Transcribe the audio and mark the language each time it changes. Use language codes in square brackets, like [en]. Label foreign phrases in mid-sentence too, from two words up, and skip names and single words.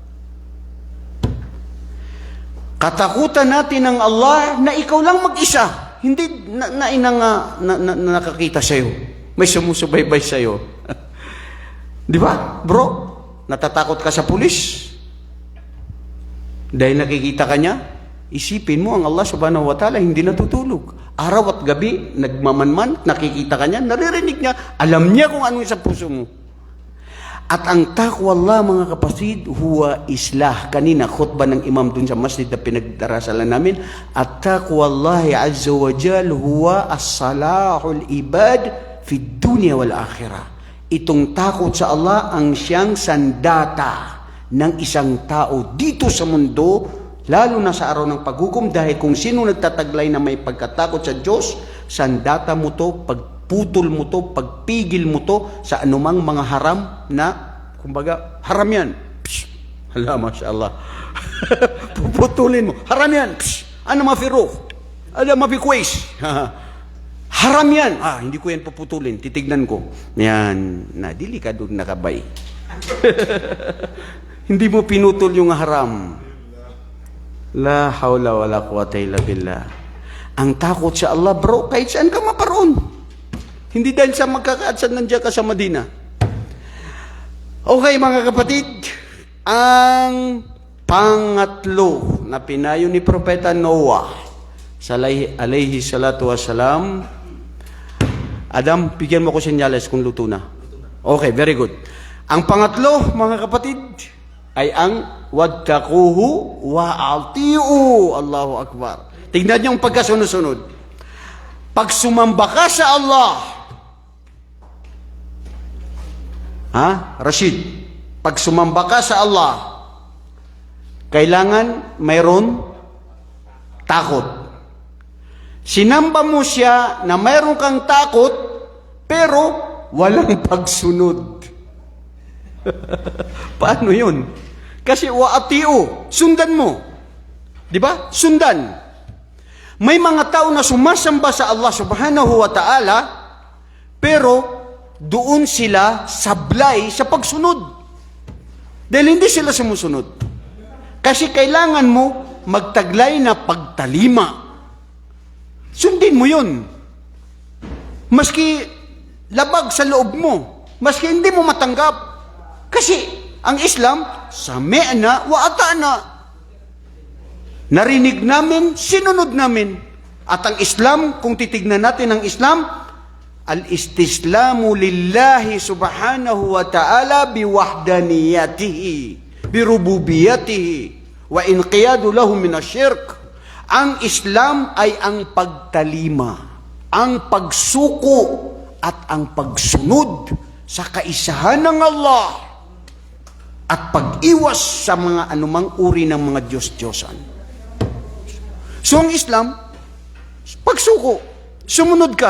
[tl] Katakutan natin ng Allah na ikaw lang mag-isa. Hindi nakakita sa'yo. May sumusubaybay sa'yo. Di ba, bro? Natatakot ka sa pulis? Dahil nakikita ka niya? Isipin mo, ang Allah [ar] سبحانه وتعالى [tl] hindi natutulog. Araw at gabi, nagmamanman, nakikita ka niya, naririnig niya, alam niya kung ano sa puso mo. At ang takwa Allah, mga kapatid, [ar] هو إصلاح. [tl] Kanina, khutbah ng imam dun sa masjid na pinagdarasalan namin. [ar] At تقوى الله عز وجل هو صلاح العباد في الدنيا والآخرة. [tl] Itong takot sa Allah ang siyang sandata ng isang tao dito sa mundo, lalo na sa araw ng paghukom, dahil kung sino nagtataglay na may pagkatakot sa Diyos, sandata mo to, pagputol mo to, pagpigil mo to sa anumang mga haram na, kumbaga, haram yan. Psh, hala, mashallah. Puputulin mo. Haram yan. Psh, ano mafiruh? Ano mafikwis? Haram yan. Hindi ko yan puputulin. Titignan ko. Yan. Dili ka doon nakabay. Hindi mo pinutol yung haram. [ar] لا حول ولا قوة إلا بالله. [tl] Ang takot sa Allah, bro, kahit saan ka maparoon. Hindi dahil sa magkakaadsan nandiyan ka sa Madina. Okay, mga kapatid, ang pangatlo na pinayo ni Propeta Noah, [ar] عليه الصلاة والسلام. [tl] Adam, bigyan mo ko senyales kung luto na. Okay, very good. Ang pangatlo, mga kapatid, ay ang [ar] واتقوه وأطيعون. الله أكبر. [tl] Tingnan niyo ang pagkasunod-sunod. Pag sumamba ka sa Allah, Rashid, pag sumamba ka sa Allah, kailangan mayroon takot. Sinamba mo siya na mayroon kang takot, pero walang pagsunod. Paano yun? Kasi wa'atiu, sundan mo. Di ba? Sundan. May mga tao na sumasamba sa Allah [ar] سبحانه وتعالى, [tl] pero doon sila sablay sa pagsunod. Dahil hindi sila sumusunod. Kasi kailangan mo magtaglay na pagtalima. Sundin mo yun. Maski labag sa loob mo, maski hindi mo matanggap. Kasi ang Islam, [ar] سمعنا وأطعنا. [tl] Narinig namin, sinunod namin. At ang Islam, kung titignan natin ang Islam, [ar] الاستسلام لله سبحانه وتعالى بوحدانيته بربوبيته والانقياد له من الشرك. [tl] Ang Islam ay ang pagtalima, ang pagsuko, at ang pagsunod sa kaisahan ng Allah, at pag-iwas sa mga anumang uri ng mga Diyos-Diyosan. So ang Islam, pagsuko, sumunod ka.